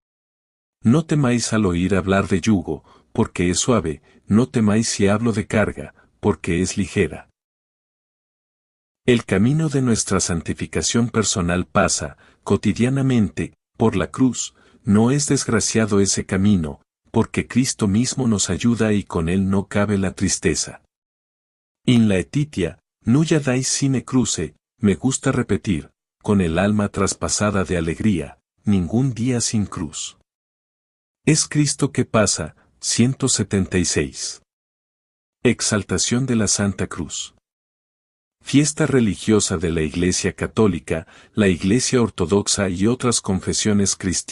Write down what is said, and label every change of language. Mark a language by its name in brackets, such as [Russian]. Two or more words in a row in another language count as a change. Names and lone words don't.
[Spanish] No temáis al oír hablar de yugo, porque es suave; no temáis si hablo de carga, porque es ligera. El camino de nuestra santificación personal pasa, cotidianamente, por la cruz. No es desgraciado ese camino, porque Cristo mismo nos ayuda y con él no cabe la tristeza. [Latin] In laetitia, nulla dais sine cruce, [Spanish] me gusta repetir, con el alma traspasada de alegría, ningún día sin cruz. Es Cristo que pasa. 176. Exaltación de la Santa Cruz. Fiesta religiosa de la Iglesia Católica, la Iglesia Ortodoxa y otras confesiones cristianas.